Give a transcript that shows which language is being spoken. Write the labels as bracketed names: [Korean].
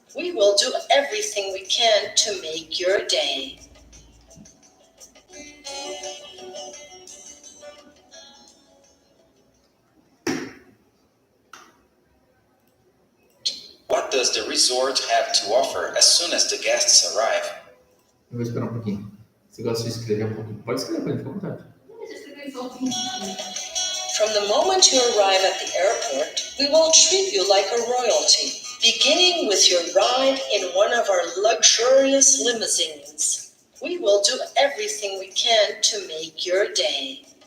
[English] We will do everything we can to make your day. What does the resort have to offer as soon as the guests arrive? [Portuguese] Eu vou esperar um pouquinho. Você gosta de escrever um pouquinho? Pode escrever, pode ficar à vontade. [English] Just a consulting. From the moment you arrive at the airport, we will treat you like a royalty, beginning with your ride in one of our luxurious limousines. We will do everything we can to make your day.